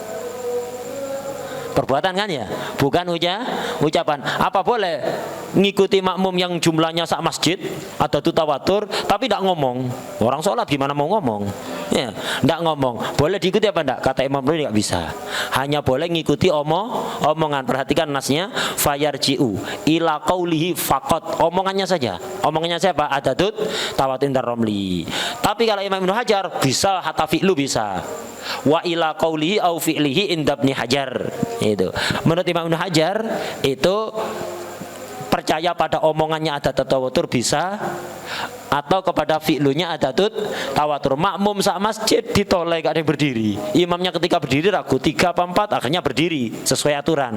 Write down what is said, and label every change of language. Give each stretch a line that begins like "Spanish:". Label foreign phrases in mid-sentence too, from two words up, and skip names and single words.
Indonesian: Perbuatan kan ya? Bukan ucapan. Apa boleh ngikuti makmum yang jumlahnya sak masjid, ada tawatur, tapi tidak ngomong? Orang sholat gimana mau ngomong? Ya, tidak ngomong. Boleh diikuti apa tidak? Kata Imam Nawawi tidak bisa. Hanya boleh ngikuti omongan. Perhatikan nasnya,
Arabic: فيرجع إلى قوله فقط.
Indonesian: Omongannya saja. Omongannya siapa?
Arabic: عدد التواتر عند الرملي.
Indonesian: Tapi kalau Imam Ibnu Hajar bisa
Arabic: حتى الفعل
Indonesian: bisa.
Arabic: وإلى قوله أو فعله عند ابن حجر.
Indonesian: Itu. Menurut Imam Ibnu Hajar itu percaya pada omongannya ada tawatur bisa, atau kepada fi'lunya ada tawatur. Makmum sak masjid ditoleh gak ada yang berdiri. Imamnya ketika berdiri ragu 3 apa 4, akhirnya berdiri sesuai aturan.